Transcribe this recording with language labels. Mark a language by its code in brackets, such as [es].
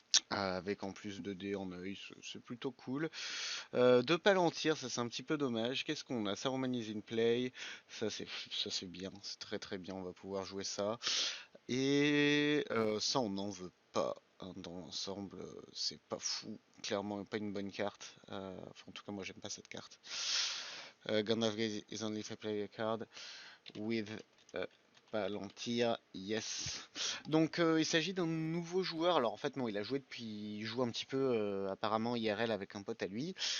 [fr] Avec en plus de dés en œil, c'est plutôt cool. De Palantir, ça c'est un petit peu dommage. Qu'est-ce qu'on a? Saruman [en] in play, [fr] ça c'est bien, c'est très très bien, on va pouvoir jouer ça. Et ça on n'en veut pas, hein, dans l'ensemble, c'est pas fou, clairement pas une bonne carte. Enfin en tout cas moi j'aime pas cette carte. [en] Gandalf is only if I play a card with Palantir, yes. [fr] Donc il s'agit d'un nouveau joueur. Alors en fait non, il joue un petit peu apparemment IRL avec un pote à lui.